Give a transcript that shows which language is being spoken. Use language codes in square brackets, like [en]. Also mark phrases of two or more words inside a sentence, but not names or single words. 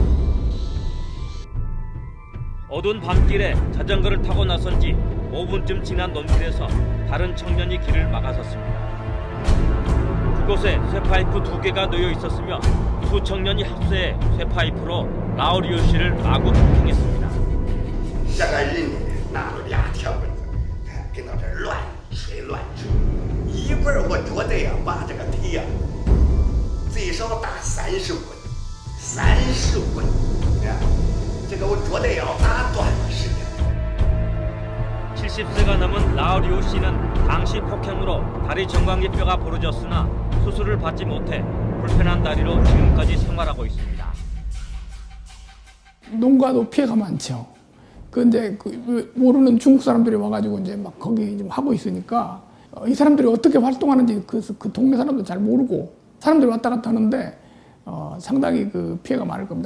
[ko] 어두운 밤길에 자전거를 타고 나선 지 5분쯤 지난 논길에서 다른 청년이 길을 막아섰습니다. 그곳에 쇠파이프 2개가 놓여 있었으며 두 청년이 합세해 쇠파이프로 라오리오 씨를 마구 폭행했습니다. [zh] 跟到这儿乱吹乱扯，一会儿我觉得呀，把这个腿呀最少打30棍，30棍，这个我觉得要打断了时间。 [ko] 70세가 넘은 라오리오 씨는 당시 폭행으로 다리 정강이뼈가 부러졌으나 수술을 받지 못해 불편한 다리로 지금까지 생활하고 있습니다. 농가도 피해가 많죠. 근데 모르는 중국 사람들이 와가지고 이제 막 거기 좀 하고 있으니까 이 사람들이 어떻게 활동하는지 그 동네 사람도 잘 모르고 사람들이 왔다 갔다 하는데 상당히 그 피해가 많을 겁니다.